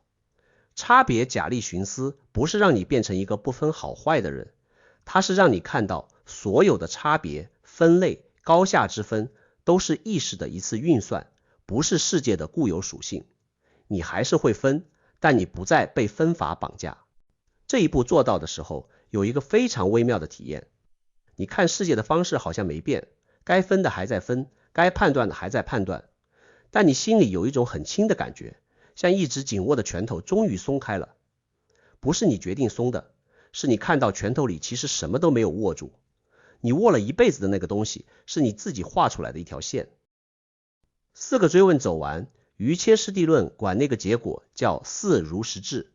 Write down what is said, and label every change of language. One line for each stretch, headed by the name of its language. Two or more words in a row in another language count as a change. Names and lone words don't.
Chinese: 差別假立尋思不是讓你變成一個不分好壞的人，它是讓你看到所有的差別、分類、高下之分都是意識的一次運算，不是世界的固有屬性。你還是會分，但你不再被分法綁架。這一步做到的時候，有一個非常微妙的體驗。你看世界的方式好像沒變，該分的還在分，該判斷的還在判斷，但你心裡有一種很輕的感覺，像一直緊握的拳頭終於鬆開了。不是你決定鬆的，是你看到拳头裡其實什麼都沒有握住。你握了一輩子的那個東西，是你自己畫出來的一條線。4個追問走完，瑜伽師地論管那個結果叫4如實智。